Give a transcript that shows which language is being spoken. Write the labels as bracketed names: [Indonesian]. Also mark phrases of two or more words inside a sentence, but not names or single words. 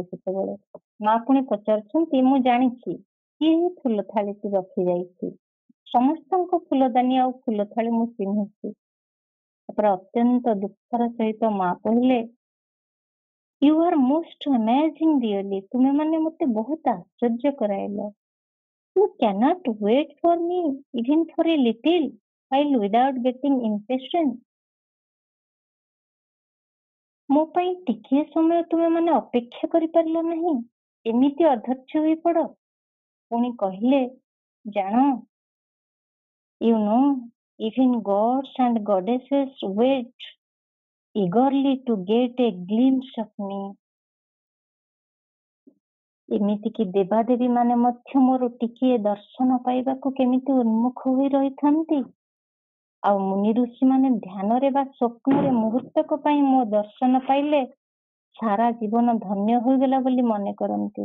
[Odia] ସେତେବେଳେ ମା ପୁଣି ପଚାରୁଛନ୍ତି, ମୁଁ ଜାଣିଛି କିଏ ହିଁ ଫୁଲ ଥାଳିଟି ରଖିଯାଇଛି, ସମସ୍ତଙ୍କ ଫୁଲଦାନୀ ଆଉ ଫୁଲ ଥାଳି ମୁଁ ଚିହ୍ନିଛି। ତାପରେ ଅତ୍ୟନ୍ତ ଦୁଃଖର ସହିତ ମା କହିଲେ, [English] you are most amazing really, [Odia] ତୁମେ ମାନେ ମତେ ବହୁତ ଆଶ୍ଚର୍ଯ୍ୟ କରାଇଲ। [English] You cannot wait for me even for a little while without getting impatient. [Odia] ମୋ ପାଇଁ ଟିକିଏ ସମୟ ତୁମେ ମାନେ ଅପେକ୍ଷା କରିପାରିଲ ନାହିଁ, ଏମିତି ଅଧୈର୍ଯ୍ୟ ହୋଇ ପଡ। ପୁଣି କହିଲେ, ଜାଣ, [English] you know, even gods and goddesses wait eagerly to get a glimpse of me. [Odia] ଏମିତିକି ଦେବାଦେବୀ ମାନେ ମଧ୍ୟ ମୋର ଟିକିଏ ଦର୍ଶନ ପାଇବାକୁ କେମିତି ଉନ୍ମୁଖ ହୋଇ ରହିଥାନ୍ତି। ଆଉ ମୁନି ଋଷି ମାନେ ଧ୍ୟାନରେ ବା ସ୍ୱପ୍ନରେ ମୁହୂର୍ତ୍ତକ ପାଇଁ ମୋ ଦର୍ଶନ ପାଇଲେ ସାରା ଜୀବନ ଧନ୍ୟ ହୋଇଗଲା ବୋଲି ମନେ କରନ୍ତି।